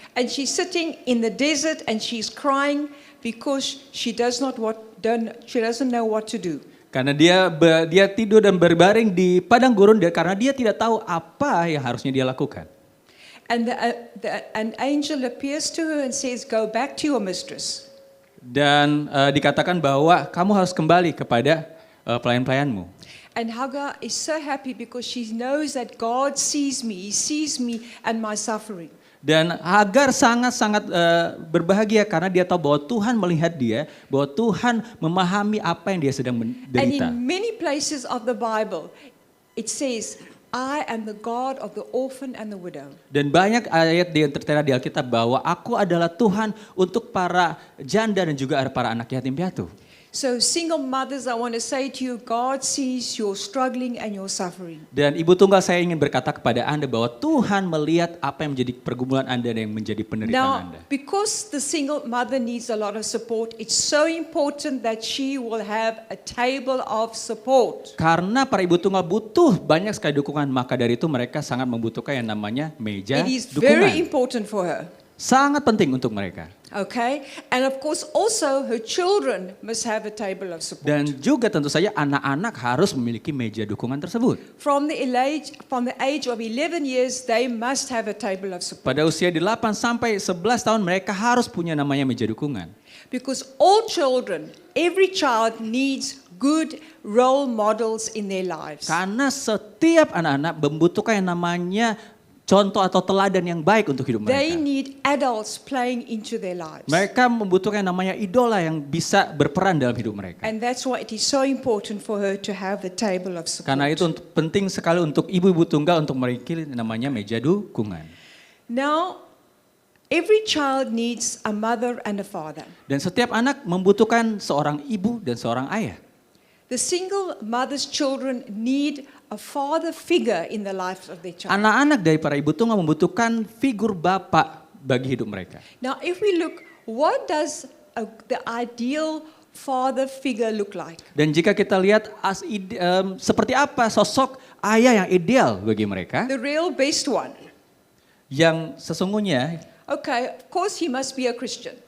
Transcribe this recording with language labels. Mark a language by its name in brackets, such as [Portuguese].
[English] And she's sitting in the desert and she's crying because she doesn't know what to do. [Indonesian] Karena dia tidur dan berbaring di padang gurun karena dia tidak tahu apa yang harusnya dia lakukan. [English] And an angel appears to her and says, "Go back to your mistress." [Indonesian] Dan dikatakan bahwa kamu harus kembali kepada pelayan-pelayanmu. [English] And Hagar is so happy because she knows that God sees me. He sees me and my suffering. [Indonesian] Dan Hagar sangat-sangat berbahagia karena dia tahu bahwa Tuhan melihat dia, bahwa Tuhan memahami apa yang dia sedang menderita. [English] And in many places of the Bible, it says, "I am the God of the orphan and the widow." [Indonesian] Dan banyak ayat yang tertera di Alkitab bahwa aku adalah Tuhan untuk para janda dan juga para anak yatim piatu. [English] So single mothers, I want to say to you, God sees your struggling and your suffering. [Indonesian] Dan ibu tunggal saya ingin berkata kepada Anda bahwa Tuhan melihat apa yang menjadi pergumulan Anda dan yang menjadi penderitaan Anda. [English] Now, because the single mother needs a lot of support, it's so important that she will have a table of support. [Indonesian] Karena para ibu tunggal butuh banyak sekali dukungan, maka dari itu mereka sangat membutuhkan yang namanya meja [English] It is [Indonesian] dukungan. [English] very important for her. [Indonesian] Sangat penting untuk mereka. [English] Okay, and of course also her children must have a table of support. [Indonesian] Dan juga tentu saja anak-anak harus memiliki meja dukungan tersebut. [English] From the age of 11 years, they must have a table of support. [Indonesian] Pada usia 8 sampai 11 tahun mereka harus punya namanya meja dukungan. [English] Because all children, every child needs good role models in their lives. [Indonesian] Karena setiap anak-anak membutuhkan yang namanya contoh atau teladan yang baik untuk hidup mereka. [English] They need adults playing into their lives. [Indonesian] Mereka membutuhkan yang namanya idola yang bisa berperan dalam hidup mereka. [English] And that's why it is so important for her to have the table of support. [Indonesian] Karena itu penting sekali untuk ibu-ibu tunggal untuk memiliki namanya meja dukungan. [English] Now, every child needs a mother and a father. [Indonesian] Dan setiap anak membutuhkan seorang ibu dan seorang ayah. [English] The single mother's children need a father figure in the lives of their child. [Indonesian] Anak-anak dari para ibu tunggal membutuhkan figur bapak bagi hidup mereka. [English] Now, if we look, what does the ideal father figure look like? [Indonesian] Dan jika kita lihat seperti apa sosok ayah yang ideal bagi mereka, [English] The real best one. [Indonesian] yang sesungguhnya [English] Okay, of course he must be a Christian.